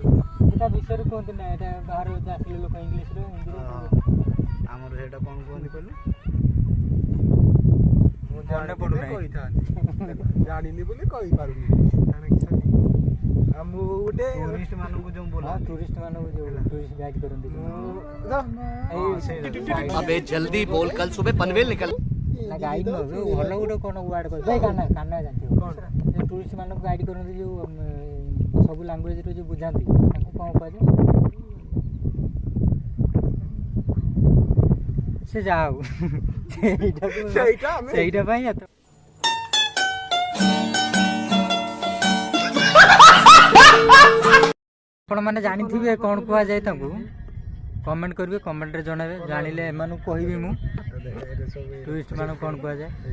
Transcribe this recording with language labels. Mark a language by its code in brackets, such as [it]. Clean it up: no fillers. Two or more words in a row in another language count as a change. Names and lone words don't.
[or] ତା ବିଷୟରେ କୁହନ୍ତି ନା ଏଇଟା ବାହାରୁ ଆସିଲେ ଲୋକ ଇଂଲିଶରେ ହିନ୍ଦୀରେ ଆମର ସେଇଟା କ'ଣ କୁହନ୍ତି କହିଲୁ ମୁଁ ମନେ ପଡୁନାହିଁ। କହିଥାନ୍ତି ଜାଣିନି ବୋଲି କହିପାରୁନି ଆଉ ମୁଁ ଗୋଟେ ଟୁରିଷ୍ଟ ମାନଙ୍କୁ ଯୋଉ ବୋଲାନ୍ତି ଟୁରିଷ୍ଟ ମାନଙ୍କୁ ଯୋଉ ଟୁରିଷ୍ଟ ଗାଇଡ୍ କରନ୍ତି [hi] अबे जल्दी बोल कल सुबह पनवेल निकल [or] ନା ଗାଇଡ୍ ନୁହଁ ଯୋଉ ଭଲ ଗୋଟେ କ'ଣ ୱାର୍ଡ କହିବେ ଭାଇ କାହ୍ନା ଜାଣିଥିବ ଯୋଉ ଟୁରିଷ୍ଟ ମାନଙ୍କୁ ଗାଇଡ୍ କରନ୍ତି ଯୋଉ ସବୁ ଲାଙ୍ଗୁଏଜରେ ଯୋଉ ବୁଝାନ୍ତି ତାଙ୍କୁ କ'ଣ କୁହାଯାଏ ସେ ଯାହା ହଉ ସେଇଟା ପାଇଁ ଏତ ଆପଣମାନେ ଜାଣିଥିବେ କ'ଣ କୁହାଯାଏ ତାଙ୍କୁ କମେଣ୍ଟ କରିବେ କମେଣ୍ଟରେ ଜଣାଇବେ ଜାଣିଲେ ଏମାନଙ୍କୁ କହିବି ମୁଁ ଟୁରିଷ୍ଟ ମାନଙ୍କୁ କ'ଣ କୁହାଯାଏ